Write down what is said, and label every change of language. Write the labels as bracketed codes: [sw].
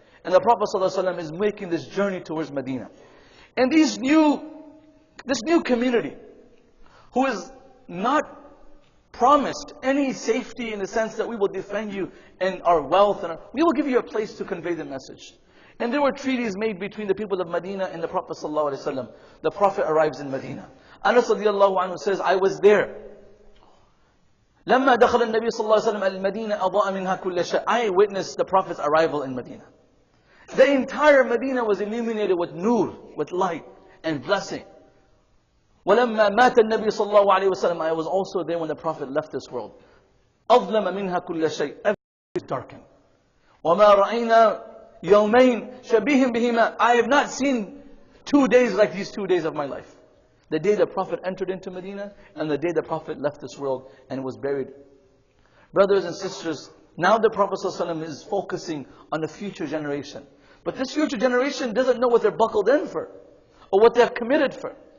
[en] And the Prophet ﷺ is making this journey towards Medina. And this new community, who is not promised any safety in the sense that we will defend you and our wealth, and we will give you a place to convey the message. And there were treaties made between the people of Medina and the Prophet ﷺ. The Prophet arrives in Medina. Anas radiallahu anhu says, I was there. [ar] لما دخل النبي صلى الله عليه وسلم المدينة أضاء منها كل شيء. [en] I witnessed the Prophet's arrival in Medina. The entire Medina was illuminated with nur, with light and blessing. [ar] ولما مات النبي صلى الله عليه وسلم. [en] I was also there when the Prophet left this world. [ar] أظلم منها كل شيء. [en] Everything is darkened. [ar] وما رأينا يومين شبيه بهما. [en] I have not seen 2 days like these 2 days of my life. The day the Prophet entered into Medina and the day the Prophet left this world and was buried. Brothers and sisters, now the Prophet ﷺ is focusing on the future generation. But this future generation doesn't know what they're buckled in for or what they're committed for.